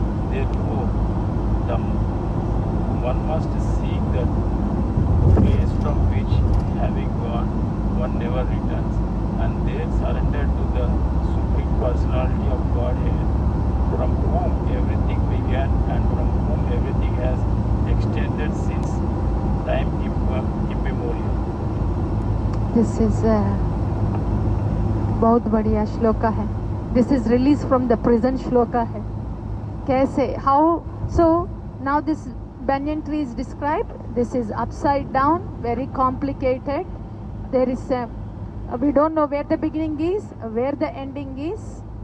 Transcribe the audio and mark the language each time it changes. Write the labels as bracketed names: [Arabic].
[English] Therefore, the one must seek the place from which, having gone, one never returns, and there surrender to the Supreme Personality of Godhead, from whom everything began and from whom everything has extended since time immemorial. This is [Hindi] बहुत बढ़िया श्लोका है. [English] This is released from the prison [Hindi] shloka है. कैसे? [English] How? So now this banyan tree is described. This is upside down, very complicated. There is we don't know where the beginning is, where the ending is.